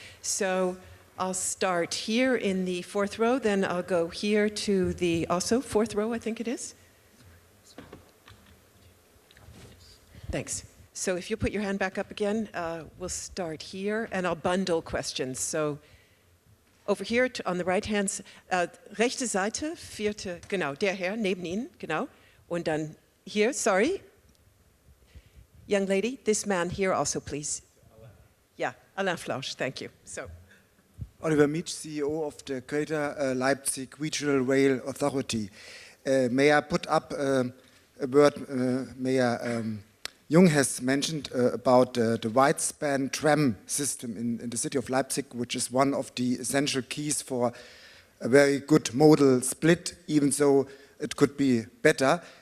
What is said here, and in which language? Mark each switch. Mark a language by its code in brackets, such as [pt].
[en] So I'll start here in the fourth row, then I'll go here to the also fourth row, I think it is. Thanks. So if you put your hand back up again, we'll start here, and I'll bundle questions. So over here on the right hand, [de] rechte Seite, vierte, genau, der Herr neben Ihnen, genau. Und dann hier, sorry. [en] Young lady, this man here also, please. Yeah, Alain Flausch, thank you. So. Oliver Meach, CEO of the Greater Leipzig Regional Rail Authority. May I put up a word Mayor Jung has mentioned about the wide-span tram system in the city of Leipzig, which is one of the essential keys for a very good modal split, even though it could be better.